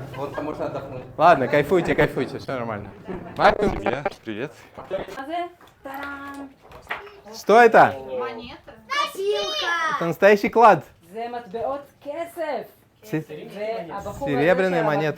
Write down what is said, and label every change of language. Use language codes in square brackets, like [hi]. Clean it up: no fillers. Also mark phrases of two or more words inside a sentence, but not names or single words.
[ru] Ладно, кайфуйте, кайфуйте, все нормально. Маркус, Привет. что это? Носилка. Это настоящий клад. [he] זה מטבעות כסף. והבחור הזה [ru] Серебряные [he] של [ru] монеты.